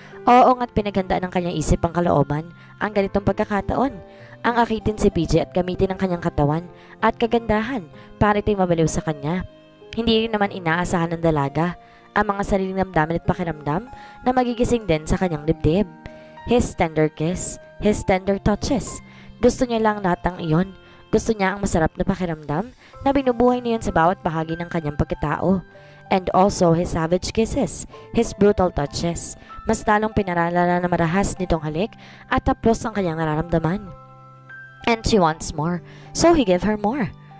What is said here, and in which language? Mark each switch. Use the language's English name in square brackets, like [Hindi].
[Filipino] Oo nga't pinaghandaan ng kanyang isip ang kalooban, ang ganitong pagkakataon. Ang akitin si PJ at gamitin ang kanyang katawan at kagandahan para ito'y mabaliw sa kanya. Hindi rin naman inaasahan ng dalaga ang mga sariling damdamin at pakiramdam na magigising din sa kanyang dibdib. [English] His tender kiss, his tender touches. [Filipino] Gusto niya lang lahat ng iyon. Gusto niya ang masarap na pakiramdam na binubuhay niya sa bawat bahagi ng kanyang pagkatao. [English] And also his savage kisses, his brutal touches. [Filipino] Mas talong pinaralala na marahas nitong halik at tapos ang kanyang nararamdaman. [English] And she wants more, so he gave her more.